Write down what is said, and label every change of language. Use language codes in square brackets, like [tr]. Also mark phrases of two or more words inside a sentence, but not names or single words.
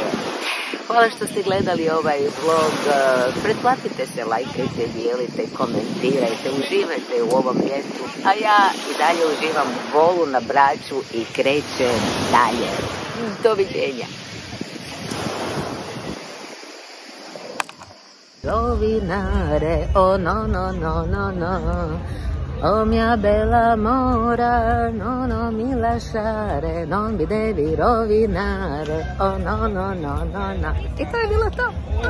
[hr] Hvala što ste gledali ovaj vlog. Pretplatite se, lajkajte, dijelite, komentirajte, uživajte u ovom mjestu. A ja i dalje uživam u Bolu na Braču i krećem dalje. Doviđenja. Rovinare, [it] oh no no no no no, oh mia bella mora, no no mi lasciare, non mi devi rovinare, oh no no no no no. [hr] I to je bilo to.